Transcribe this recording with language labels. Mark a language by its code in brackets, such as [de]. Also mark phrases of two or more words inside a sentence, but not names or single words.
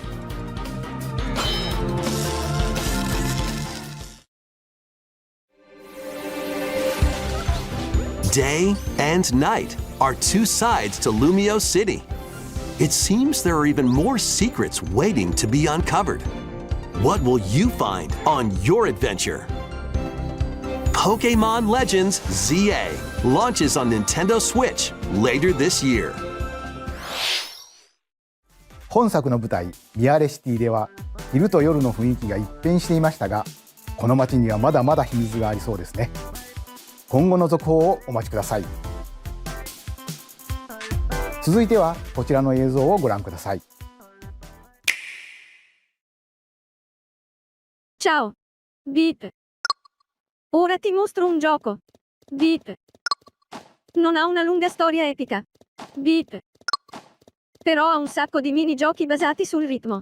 [en] Day and night are two sides to Lumio City. It seems there are even more secrets waiting to be uncovered. What will you find on your adventure? Pokémon Legends ZA launches on Nintendo Switch later this year. [ja] 本作の舞台ミアレシティでは昼と夜の雰囲気が一変していましたが、この街にはまだまだ秘密がありそうですね。今後の続報をお待ちください。続いてはこちらの映像をご覧ください。 [it] Ciao, Beep. Ora ti mostro un gioco. Beep. Non ha una lunga storia epica. Beep. Però ha un sacco di minigiochi basati sul ritmo.